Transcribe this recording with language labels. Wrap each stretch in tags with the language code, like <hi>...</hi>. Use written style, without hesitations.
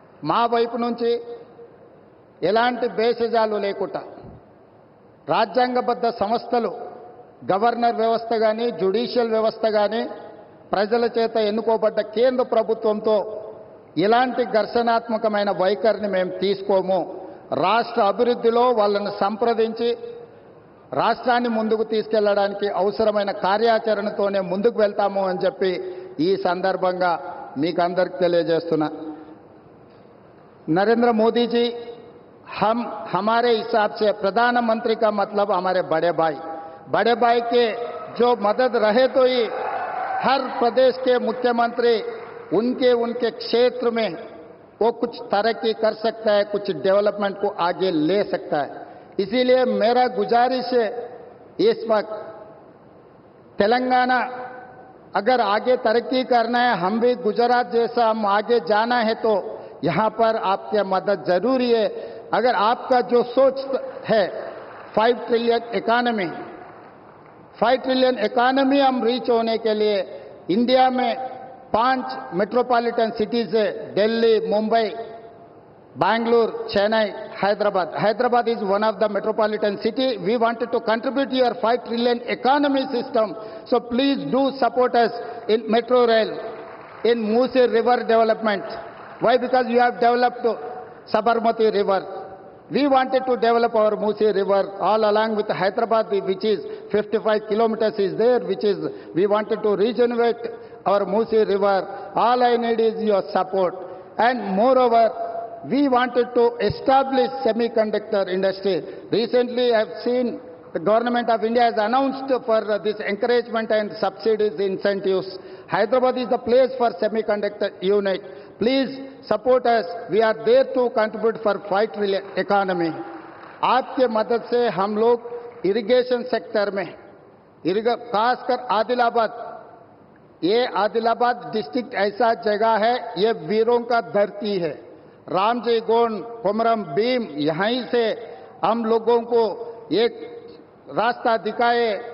<te>మా వైపు నుంచి ఎలాంటి భేషజాలు లేకుండా రాజ్యాంగబద్ధ సంస్థలు, గవర్నర్ వ్యవస్థ కానీ, జ్యుడిషియల్ వ్యవస్థ కానీ, ప్రజల చేత ఎన్నుకోబడ్డ కేంద్ర ప్రభుత్వంతో ఇలాంటి ఘర్షణాత్మకమైన వైఖరిని మేము తీసుకోము. రాష్ట్ర అభివృద్ధిలో వాళ్ళను సంప్రదించి రాష్ట్రాన్ని ముందుకు తీసుకెళ్లడానికి అవసరమైన కార్యాచరణతోనే ముందుకు వెళ్తాము అని చెప్పి ఈ సందర్భంగా మీకు అందరికి తెలియజేస్తున్నా.</te> <hi>नरेंद्र मोदी जी हमारे हिसाब से प्रधानमंत्री का मतलब हमारे बड़े भाई के जो मदद रहे तो ही हर प्रदेश के मुख्यमंत्री उनके क्षेत्र में वो कुछ तरक्की कर सकता है, कुछ डेवलपमेंट को आगे ले सकता है. इसीलिए मेरा गुजारिश है इस वक्त तेलंगाना अगर आगे तरक्की करना है, हम भी गुजरात जैसा हम आगे जाना है तो यहां पर आपकी मदद जरूरी है. अगर आपका जो सोच है 5 ट्रिलियन इकोनॉमी हम रीच होने के लिए इंडिया में 5 मेट्रोपॉलिटन सिटीज है, Delhi, Mumbai, Bangalore, Chennai,</hi> <en>Hyderabad is one of the metropolitan city. We wanted to contribute to your 5 trillion economy system. So please do support us in metro rail, in Musi river development. Why? Because you have developed Sabarmati river. We wanted to develop our Musi river all along with Hyderabad, which is 55 kilometers is there, which is, we wanted to regenerate our Musi river. All I need is your support. And moreover, we wanted to establish semiconductor industry. Recently, I have seen the Government of India has announced for this encouragement and subsidies, incentives. Hyderabad is the place for semiconductor unit. Please support us. We are there to contribute for fight economy.</en> <hi>आपके मदद से हम लोग irrigation sector में खासकर आदिलाबाद, ये Adilabad district ऐसा जगह है, ये वीरों का धरती है। रामजी गोंड, कोमरम भीम, यहीं से हम लोगों को एक रास्ता दिखाए।</hi>